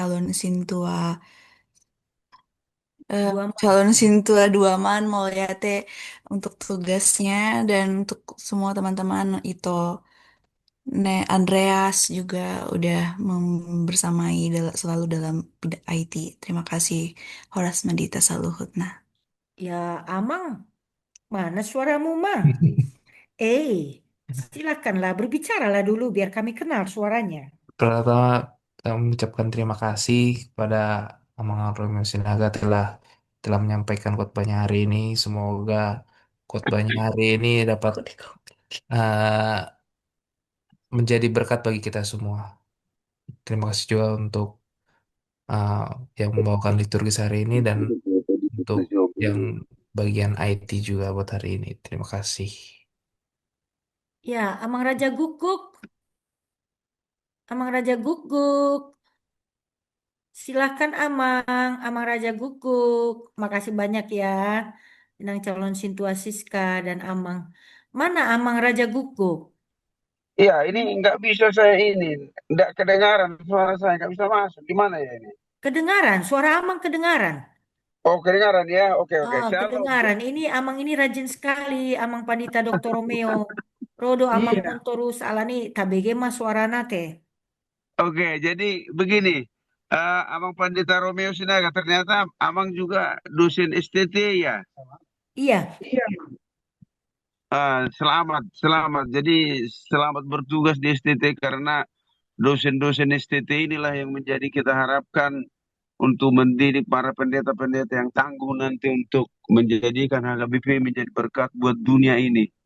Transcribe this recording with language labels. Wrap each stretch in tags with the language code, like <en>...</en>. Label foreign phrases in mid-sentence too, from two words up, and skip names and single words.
<id>Dua calon Sintua Duaman Molyate untuk tugasnya dan untuk semua teman-teman itu Andreas juga udah bersamai selalu dalam bidang IT. Terima kasih</id> <bbc>Horas Madita Saluhutna.</bbc> <id>Ya, Amang, mana suaramu, Mang? Silakanlah berbicaralah dulu biar kami kenal suaranya. Pertama, kami mengucapkan terima kasih kepada Amang Romeo Sinaga telah menyampaikan khotbahnya hari ini. Semoga khotbahnya hari ini dapat eh, menjadi berkat bagi kita semua. Terima kasih juga untuk eh, yang membawakan liturgis hari ini dan untuk yang bagian IT juga buat hari ini. Terima kasih. Ya, Amang Raja Guguk. Amang Raja Guguk. Silahkan Amang Raja Guguk. Makasih banyak ya. Inang calon Sintua Siska dan Amang. Mana Amang Raja Guguk? Iya, ini nggak bisa saya ini, nggak kedengaran suara saya, nggak bisa masuk. Gimana ya ini? Kedengaran, suara Amang kedengaran. Oh, kedengaran ya? Oke, oke. Oh, Shalom. kedengaran. Ini Amang ini rajin sekali. Amang Pandita Dr. Romeo.</id> <bbc>Rodo Amang</bbc> <id>Iya.</id> <bbc>Montorus Alani tabege mas suarana teh.</bbc> <id>Oke, jadi begini. Abang Pandita Romeo Sinaga, ternyata Abang juga dosen STT ya. Iya. Iya. Selamat, selamat. Jadi selamat bertugas di STT karena dosen-dosen STT inilah yang menjadi kita harapkan untuk mendidik para pendeta-pendeta yang tangguh nanti untuk menjadikan HKBP menjadi berkat buat dunia ini.</id>